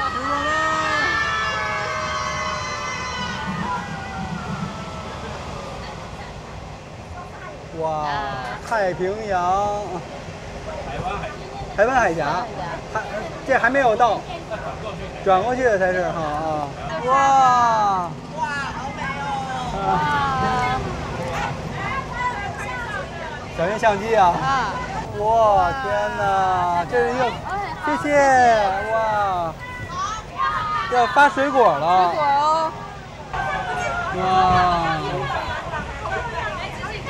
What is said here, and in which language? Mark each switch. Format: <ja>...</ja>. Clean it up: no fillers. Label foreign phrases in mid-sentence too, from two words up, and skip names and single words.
<zh>哇，太平洋，台灣海峽，這還沒有到，轉過去的才是哈啊！哇，好美哦！小型相機啊！哇，天哪，這是一個，謝謝，哇，要發水果了。水果哦。哇。</zh>